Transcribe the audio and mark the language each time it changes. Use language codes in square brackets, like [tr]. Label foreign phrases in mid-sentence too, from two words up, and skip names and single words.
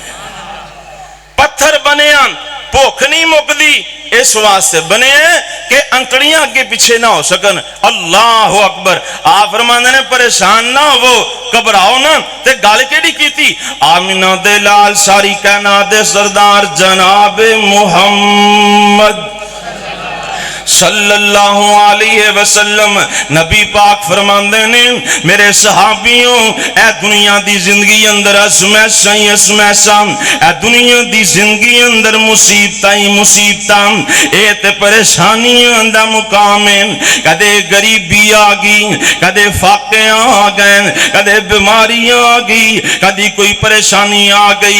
[pa] پتھر بنے بھکھ نہیں مکدی، اس واسطے بنے کہ انکڑیاں اگے پیچھے نہ ہو سکن. [ar] الله أكبر. [pa] آپ فرماندے نے پریشان نہ ہو، گھبراؤ نہ. تے گل کیہڑی کیتی? آمنہ دے لال ساری کائنات دے سردار جناب محمد [ar] صلى الله عليه وسلم [pa] نبی پاک فرماندے نے میرے صحابیو اے دنیا دی زندگی اندر آزمائشاں ہی آزمائشاں، اے دنیا دی زندگی اندر مصیبتاں ہی مصیبتاں، اے تے پریشانیاں دا مقام ہے. کدے غریبی آ گئی، کدے فاقے آ گئے، کدے بیماریاں آ گئی، کدی کوئی پریشانی آ گئی.